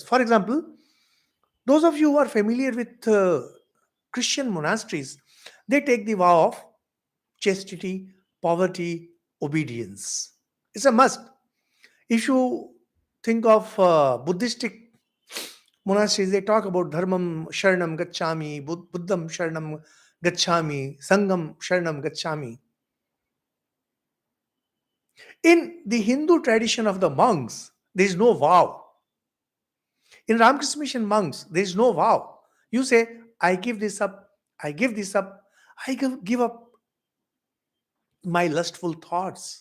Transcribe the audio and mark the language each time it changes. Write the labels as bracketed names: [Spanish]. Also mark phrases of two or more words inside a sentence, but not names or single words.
[English] For example, those of you who are familiar with Christian monasteries, they take the vow of chastity, poverty, obedience. It's a must. If you think of Buddhistic monasteries, they talk about [Sanskrit] dharmam sharanam gacchami, buddham sharanam gacchami, sangam sharanam gacchami. [English] In the Hindu tradition of the monks, there is no vow. In Ramakrishna Mission monks, there is no vow. You say, I give this up, I give this up, give up my lustful thoughts.